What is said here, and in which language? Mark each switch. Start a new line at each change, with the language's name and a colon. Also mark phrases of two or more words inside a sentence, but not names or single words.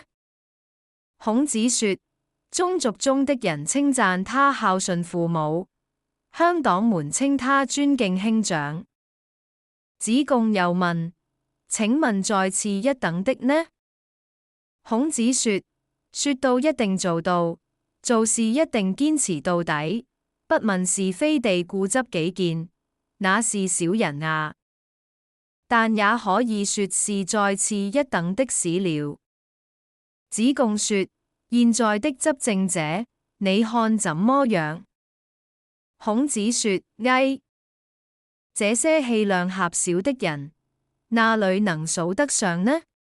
Chinese: 孔子說：宗族中的人稱讚他孝順父母，鄉黨們稱他尊敬兄長。子貢又問：請問在次一等的呢？孔子說：說到一定做到，做事一定堅持到底，不問是非地固執己見，那是小人啊。但也可以說是在次一等的史了。子貢說：現在的執政者，你看怎麼樣？孔子說：翳，這些氣量狹小的人，那裏能數得上呢？